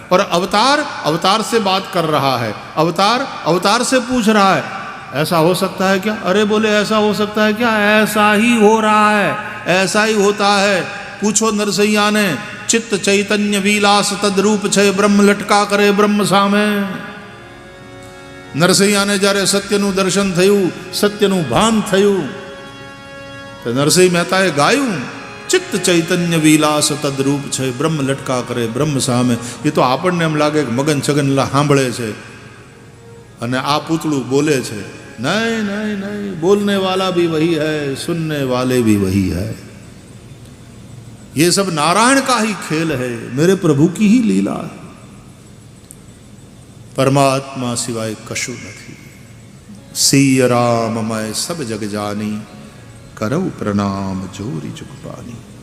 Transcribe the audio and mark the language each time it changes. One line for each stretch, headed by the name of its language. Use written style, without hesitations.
Hindi: और अवतार अवतार से बात कर रहा है, अवतार अवतार से पूछ रहा है ऐसा हो सकता है क्या? अरे बोले ऐसा हो सकता है क्या? ऐसा ही हो रहा है, ऐसा ही होता है।
Gujarati: पूछो नरसैया ने, चित्त चैतन्य विलास तद्रूप छे ब्रह्म लटका करे ब्रह्म सामे। नरसैया ने જ્યારે સત્યનું દર્શન થયું, સત્યનું ભાન થયું, તો નરસિંહ મહેતાએ ગાયું, ચિત્ત ચૈતન્ય વિલાસ તદ્રૂપ છે બ્રહ્મ લટકા કરે બ્રહ્મ સામે। એ તો આપણને એમ લાગે કે મગન છગન સાંભળે છે અને આ પૂતળું બોલે છે।
Hindi: नहीं नहीं नहीं, बोलने वाला भी वही है, सुनने वाले भी वही है। ये सब नारायण का ही खेल है, मेरे प्रभु की ही लीला है। परमात्मा सिवाय कशु नहीं। सिय राम मैं सब जग जानी, करऊ प्रणाम जोरी जुग पानी।